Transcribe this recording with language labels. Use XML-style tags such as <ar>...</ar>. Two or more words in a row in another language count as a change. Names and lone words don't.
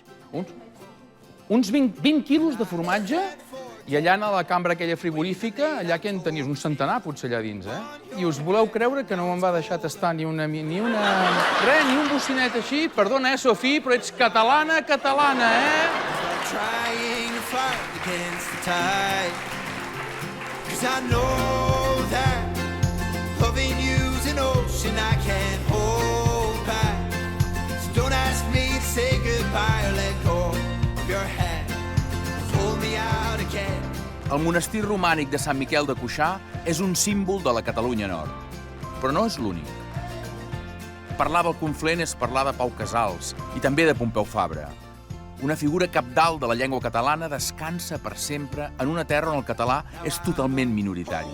<ca>Uns 20 quilos de formatge? I allà a la cambra aquella frigorífica, allà que en tenies un centenar, potser allà dins, I us voleu creure que no me'n va deixar tastar ni un bocinet així? Perdona, Sofí, però ets catalana,</ca> <en>Trying to fight against the tide, 'cause I know that loving you's an ocean I can't hold back. So don't ask me to say goodbye or let go of your hand. Hold me out again.</en> <ca>El monestir romànic de Sant Miquel de Cuixà és un símbol de la Catalunya Nord, però no és l'únic. Parlar del Conflent és parlar de Pau Casals i també de Pompeu Fabra. Una figura cabdal de la llengua catalana descansa per sempre en una terra on el català és totalment minoritari.</ca>